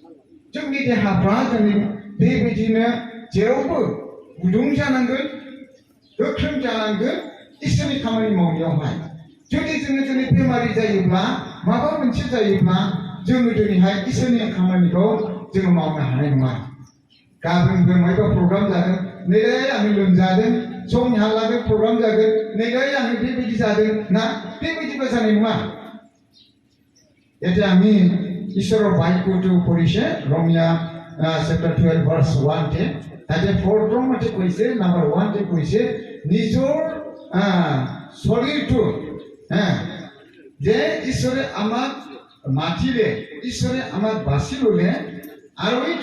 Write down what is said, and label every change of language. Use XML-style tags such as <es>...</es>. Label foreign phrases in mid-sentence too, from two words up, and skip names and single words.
<brx>जोंनि देहाफ्रा जोंनि बेबायदिनो जेरावबो गुदुं जानांगोन गोख्रों जानांगोन इसोरनि खामानि मावनायावहाय जुदि जोङो दिनै बेमारि जायोब्ला माबा मोनसे जायोब्ला जोङो दिनैहाय इसोरनि खामानिखौ जोङो मावनो हानाय नङा गाबोनबो माबा प्रग्राम जागोन नैलाय आं लोमजादों समहालागै प्रग्राम जागोन नैलाय आं बेबायदि जादों ना बेबायदिबो जानाय नङा</brx> <as>এতিয়া আমি ঈশ্বৰৰ বাক্যটো পঢ়িছে ৰমিয়া চেপ্টাৰ 12 ভাৰ্চ 1 তে তাতে প্ৰথমতে কৈছে নাম্বাৰ 1 তে কৈছে নিজৰ শৰীৰটো যে ঈশ্বৰে আমাক মাতিলে ঈশ্বৰে আমাক বাছি ল'লে আৰু এইটো</as>